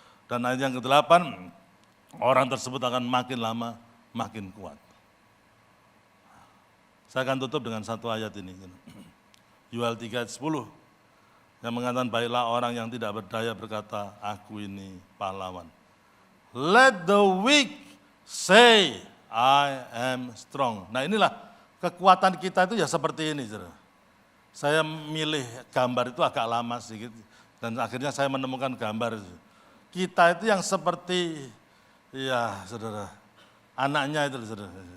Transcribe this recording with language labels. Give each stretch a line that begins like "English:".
Indonesian: Dan ayat yang ke-8, orang tersebut akan makin lama makin kuat. Saya akan tutup dengan satu ayat ini. Yuel 3 ayat 10 yang mengatakan, baiklah orang yang tidak berdaya berkata, aku ini pahlawan.
English: Let the weak say, I am strong.
Indonesian: Nah inilah kekuatan kita itu ya seperti ini. Saya milih gambar itu agak lama sedikit dan akhirnya saya menemukan gambar itu. Kita itu yang seperti, ya saudara, anaknya itu saudara.